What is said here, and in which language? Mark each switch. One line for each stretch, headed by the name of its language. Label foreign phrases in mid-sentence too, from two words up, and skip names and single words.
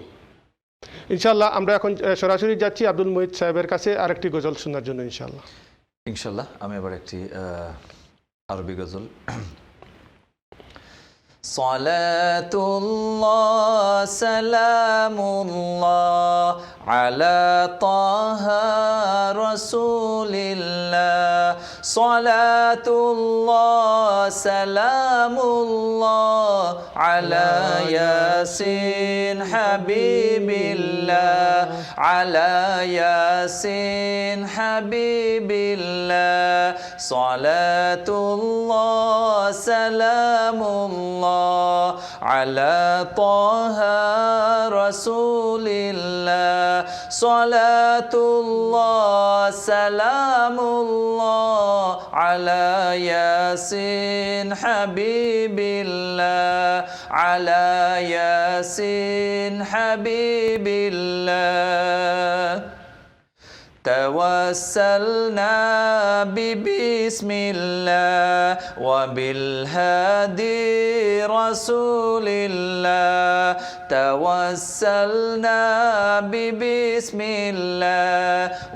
Bangla: ইনশাআল্লাহ আমরা এখন সরাসরি যাচ্ছি আব্দুল মুহিত সাহেবের কাছে আরেকটি গজল শোনার জন্য ইনশাআল্লাহ। ইনশাআল্লাহ আমি এবার একটি আরবি গজল।
Arabic: صلاة الله سلام الله على طه رسول الله صلاة الله سلام الله على يس حبيب الله على يس حبيب الله صلاة الله سلام الله على طه رسول الله صلاة الله سلام الله على يس حبيب الله على يس habibillah توسلنا ببسم الله وبالهادي رسول الله توسلنا ببسم الله